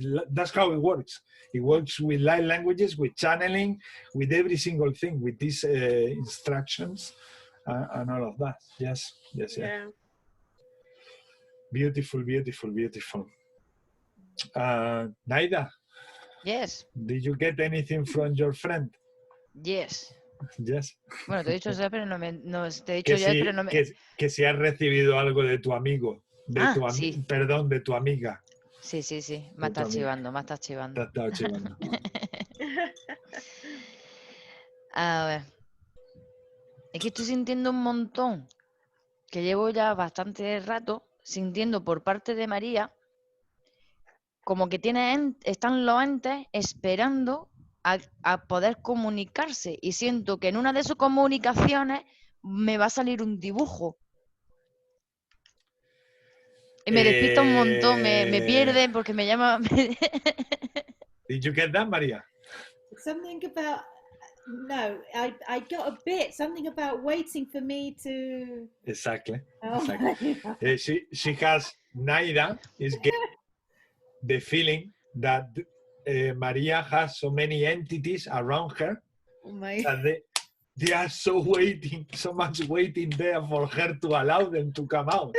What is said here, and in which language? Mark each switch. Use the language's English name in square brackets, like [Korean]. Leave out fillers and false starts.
[English] That's how it works. It works with light languages, with channeling, with every single thing, with these instructions and all of that. Yes. Beautiful, beautiful, beautiful. Naida? Yes. Did you get anything from your friend? Yes. Yes. [Spanish] Bueno, te he dicho ya, pero no te he dicho Que ya, si, pero no me... que si has recibido algo de tu amigo, sí. Perdón, de tu amiga. Sí. Me está chivando. Te ha estado chivando. A ver. Es que estoy sintiendo un montón, que llevo ya bastante rato sintiendo por parte de María, como que están los entes esperando a poder comunicarse, y siento que en una de sus comunicaciones me va a salir un dibujo. Y me despista un montón, me pierde porque me llama... [English] Did you get that, María? Something about... No, I got a bit, something about waiting for me to... Exactly. Oh. She has, Naida is getting the feeling that Maria has so many entities around her that they are so much waiting there for her to allow them to come out.